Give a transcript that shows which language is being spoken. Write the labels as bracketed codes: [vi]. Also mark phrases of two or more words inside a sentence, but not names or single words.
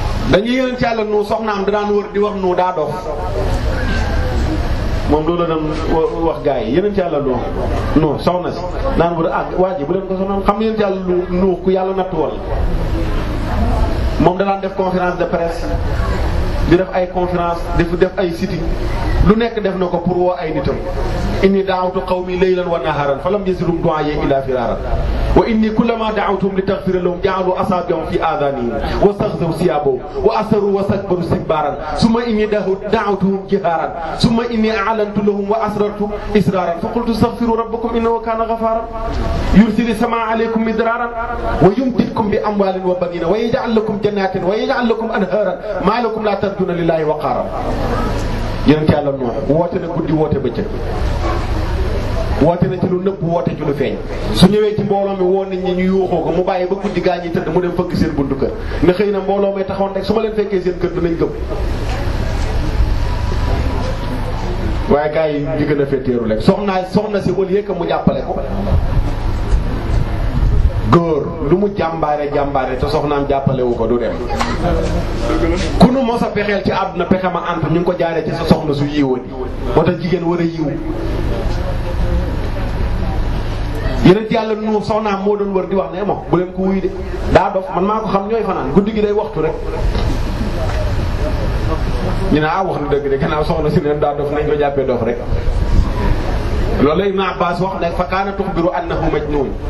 [wo] dañuy yonent yàlla nu soxnaam da daan wër di wax nu daa dof moom loolu la doon wax gars yi yonent yàlla nu soxna si daan wër waa ji bu leen ko sonal xam yonent yàlla nu ku yàlla nattu wal moom da daan def [fr] conférence de presse [wo] di def ay conférence di def ay sitting lu nekk def na ko pour woo ay nitam [ar] إني دعوت قومي ليلا ونهارا فلم يزدهم دعائي إلا فرارا وإني كلما دعوتهم لتغفر لهم جعلوا أصابعهم في آذانهم واستغشوا ثيابهم وأصروا واستكبروا استكبارا ثم إني دعوتهم جهارا ثم إني أعلنت لهم وأسررت إسرارا فقلت استغفروا ربكم إنه كان غفارا يرسل السماء عليكم مدرارا ويمددكم بأموال وبنين ويجعل لكم جنات ويجعل لكم أنهارا ما لكم لا ترجون لله وقارا [wo] yonent yàlla Nuux woote na guddi woote bëccëg woote na ci lu nëbb woote ci lu feeñ su ñëwee ci mbooloo mi woo nit ñi ñu yuuxoo ko mu bàyyi ba guddi gaa ñi tëdd mu dem fëgg seen buntu kër ne xëy na mbooloo may taxawoon rek su ma leen fekkee seen kër dinañ gëm waaye gaa yi di gën a fetteeru rek soxna si [fr] au lieu que [wo] mu jàppale ko góor lu mu jàmbaare te soxnaam jàppale wu ko du dem ku nu mos a pexeel ci àdduna pexe ma ant ñu ngi ko jaaree ci sa soxna su yiiwoon moo tax jigéen war a yiw yeneen yàlla nu soxnaam moo doon wër di wax ne moom bu leen ko wuy de daa dof man maa ko xam ñooy fanaan guddi gi day waxtu rek ñu ne wax na dëgg de gannaaw soxna si neen daa dof nañ ko jàppee dof rek loolu la Ibn Abbas wax ne [ar] فكان تخبر أنه مجنون